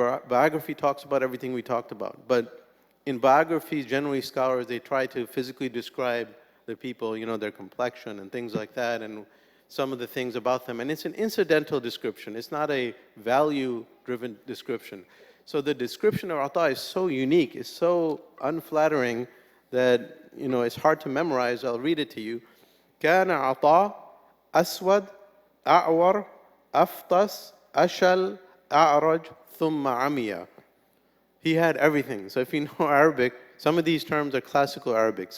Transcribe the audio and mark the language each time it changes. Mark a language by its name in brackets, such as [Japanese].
[English] The biography talks about everything we talked about. But in biographies, generally scholars, they try to physically describe the people, you know, their complexion and things like that, and some of the things about them. And it's an incidental description. It's not a value-driven description. So the description of Ata is so unique, it's so unflattering that, you know, it's hard to memorize. I'll read it to you. [Arabic] كان عطاء أسود أعور أفطس أشل أعرج ثم عمي. [English] He had everything. So if you know Arabic, some of these terms are classical Arabic.